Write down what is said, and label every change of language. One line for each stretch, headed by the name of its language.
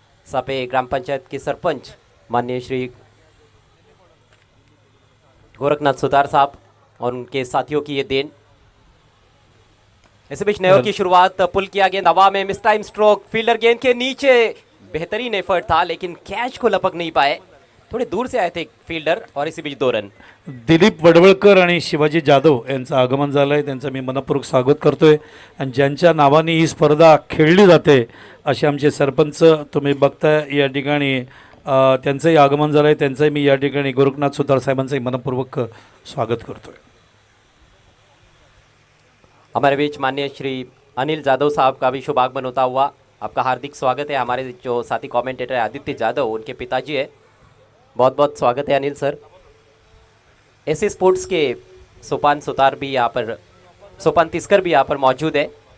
Hindi: सापे ग्राम पंचायत के सरपंच माननीय श्री गोरखनाथ सुतार साहब और उनके साथियों की ये देन. इस बीच नयो की शुरुआत, पुल किया गेंद हवा में, मिस टाइम स्ट्रोक, फील्डर गेंद के नीचे. बेहतरीन एफर्ट था लेकिन कैच को लपक नहीं पाए, थोड़े दूर से आए थे फील्डर. और इसी बीच 2 रन.
Marathi: दिलीप वडवळकर आणि शिवाजी जाधव यांचं आगमन झालं आहे. त्यांचं मी मनपूर्वक स्वागत करतोय. आणि ज्यांच्या नावाने ही स्पर्धा खेळली जाते असे आमचे सरपंच तुम्ही बघताय या ठिकाणी, त्यांचंही आगमन झालं आहे. त्यांचंही मी या ठिकाणी गोरखनाथ सुतार साहेबांचंही मनपूर्वक स्वागत करतोय.
Hindi: हमारे बीच माननीय श्री अनिल जादव साहब का भी शुभ आगमन होता हुआ आपका हार्दिक स्वागत है. हमारे जो साथी कमेंटेटर है आदित्य जादव, उनके पिताजी है. बहुत बहुत स्वागत है अनिल सर. ऐसे स्पोर्ट्स के सोपान सुतार भी यहाँ पर, सोपान तिस्कर भी यहाँ पर मौजूद है.